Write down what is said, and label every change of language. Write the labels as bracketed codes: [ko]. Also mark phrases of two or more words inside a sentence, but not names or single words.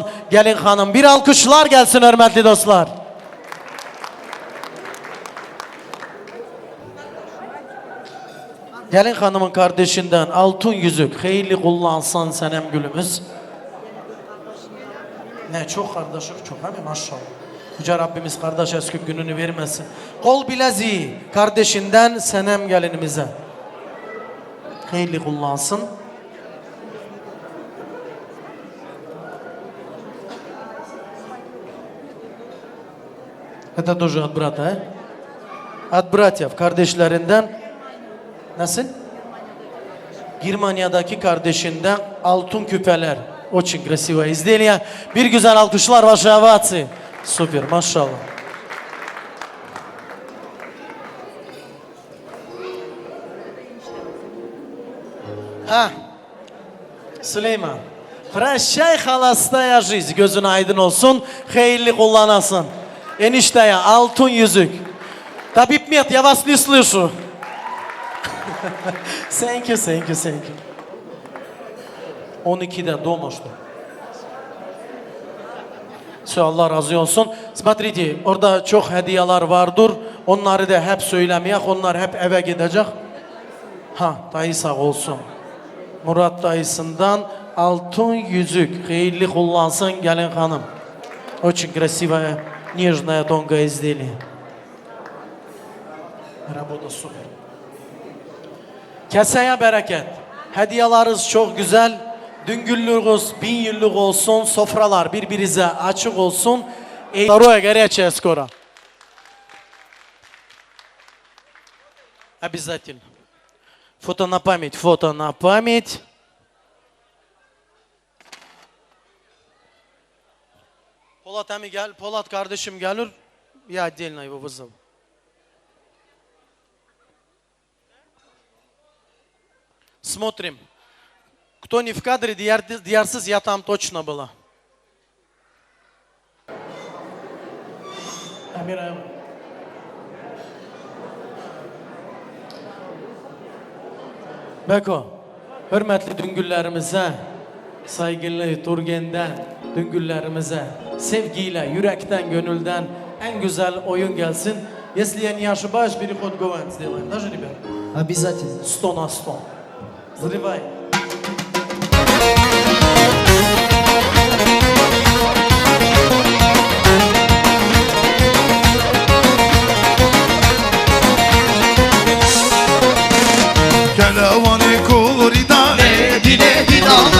[tr] Gelin hanım, bir alkışlar gelsin hürmetli dostlar. Gelin hanımın kardeşinden altın yüzük hayırlı kullansın Senem gülümüz. Ne çok kardeşlik çok hem maşallah. Yüce Rabbimiz kardeş eski gününü vermesin. Kol bileziği kardeşinden Senem gelinimize. Hayırlı kullansın. [ru] Это тоже от брата, От братьев, [tr] kardeşlerinden. Nasıl? Germanya'daki kardeşinden altın küpeler. [ru] Очень красиво изделие. [tr] Bir güzel alkışlar [ru] ваши овации. [tr] Супер, maşallah. Ha. Süleyman. [ru] Прощай, холостая жизнь. [tr] Gözün aydın olsun. Hayırlı kullanasın. Enişteye altın yüzük. [ru] Tabip Met, я вас не слышу. [en] Thank you, thank you, thank you. [tr] 12'de doğmuştu. Allah razı olsun. Смотрите, orada çok hediyeler vardır. Onları da hep söylemeyek. Onlar hep eve gidecek. Ha, dayı sağ olsun. Murat dayısından altın yüzük. Hayırlı kullansın gelin hanım. [ru] Очень красивая, нежная, тонкое изделие. Работа sупер. [tr] Keseye bereket. Hediyeleriniz çok güzel. Düngüllüğünüz 1000 yıllık olsun. Sofralar birbirinize açık olsun. [ru] Второе горячее скоро. Обязательно. Фото на память, фото на память. [tr] Polat emi gel, Polat kardeşim gelir. [ru] Я отдельно его вызову. Смотрим. Кто не в кадре, диярсыз, я там точно была. Амира. [tr] Beko, hürmetli düngüllerimize, saygılı Turgen'den düngüllerimize, sevgiyle, yürekten, gönülden en güzel oyun gelsin. [ru] Если я не ошибаюсь, переход Говен сделаем. Даже, ребят? Обязательно. 100 на 100. Взрывай. Kelavani kurida dile diname